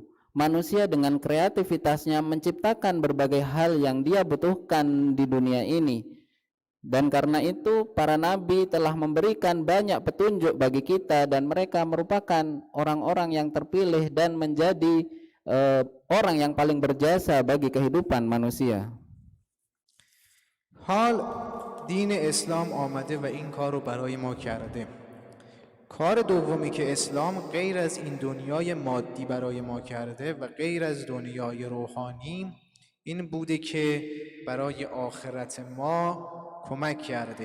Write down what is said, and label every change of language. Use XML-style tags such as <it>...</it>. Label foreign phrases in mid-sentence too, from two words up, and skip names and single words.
<id>Manusia dengan kreativitasnya menciptakan berbagai hal yang dia butuhkan di dunia ini. Dan karena itu para nabi telah memberikan banyak petunjuk bagi kita, dan mereka merupakan orang-orang yang terpilih dan menjadi orang yang paling berjasa bagi kehidupan manusia.</id> <fa>حال دین اسلام آمده و این کار رو برای ما کرده. کار دومی که اسلام غیر از این دنیای مادی برای ما کرده و غیر از دنیای روحانی این بوده که برای آخرت ما کمک کرده.</fa>